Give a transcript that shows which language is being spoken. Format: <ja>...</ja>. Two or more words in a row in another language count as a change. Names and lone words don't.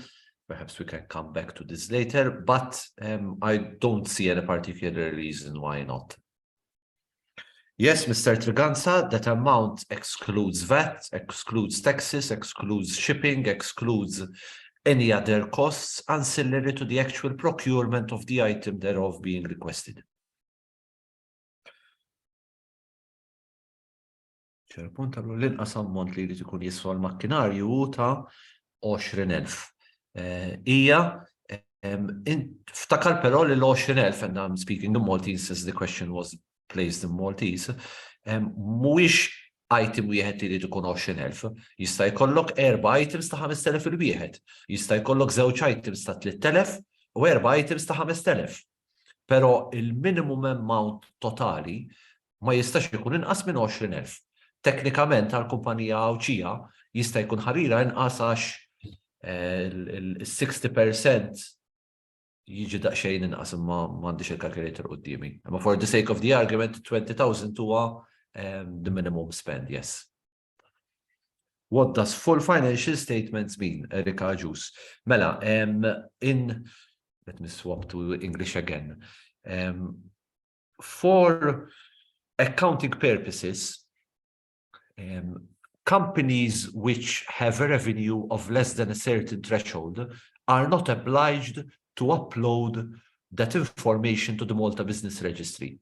<en>Perhaps we can come back to this later, but I don't see any particular reason why not. Yes, Mr. Triganza, that amount excludes VAT, excludes taxes, excludes shipping, excludes any other costs ancillary to the actual procurement of the item thereof being requested.</en> <mt>ċerpunt għallu l-inqas ammont li jrid ikun jiswa l-makkinarju ta' 20,000. Ftakar però li l-20,000,</mt> <en>and I'm speaking in Maltese</en> <mt>as the question was placed in Maltese, mhuwiex item wieħed li jrid ikun 20,000. Jista' jkollok 4 items ta' 5,000 il-wieħed. Jista' jkollok 2 items ta' 3,000 u 4 items ta' 5,000. Però il-</mt> <en>minimum amount</en> <mt>totali ma jistax ikun inqas minn 20,000. Teknikament għal-kumpanija awċija jista' jkun ħarira inqas għax il-60% jiġi daqsxejn inqas, imma m'għandix il-calculator qudiemi.</mt> <en>Imma for the sake of the argument, 20,000 huwa the minimum spend, yes. What does full financial statements mean, Erika Ġus?</en> <mt>Mela,</mt> <en>let me swap to English again. For accounting purposes, companies which have a revenue of less than a certain threshold are not obliged to upload that information to the Malta Business Registry.</en>